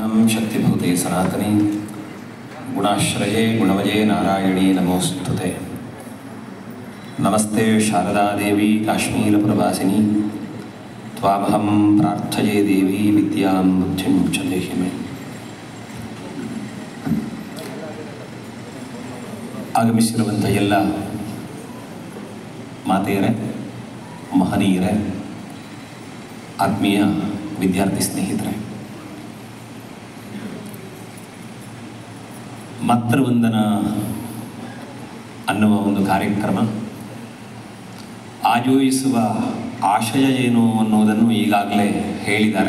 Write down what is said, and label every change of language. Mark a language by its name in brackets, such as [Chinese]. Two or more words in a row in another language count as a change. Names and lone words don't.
[Sanskrit] शक्तिभूते सनातनी गुणाश्रये गुणवजे नारायणी नमोस्तुते। नमस्ते शारदा देवी काश्मीरप्रवासिनी त्वामहं प्रार्थये देवी विद्यां बुद्धिं च देहि मे। [Kannada] ಆಗಮಿಸಿರುವಂಥ ಎಲ್ಲ ಮಾತೆಯರೇ, ಮಹನೀಯರೇ, ಆತ್ಮೀಯ ವಿದ್ಯಾರ್ಥಿ ಸ್ನೇಹಿತರೆ, ಮಾತೃವಂದನ ಅನ್ನುವ ಒಂದು ಕಾರ್ಯಕ್ರಮ ಆಯೋಜಿಸುವ ಆಶಯ ಏನು ಅನ್ನೋದನ್ನು ಈಗಾಗಲೇ ಹೇಳಿದ್ದಾರೆ.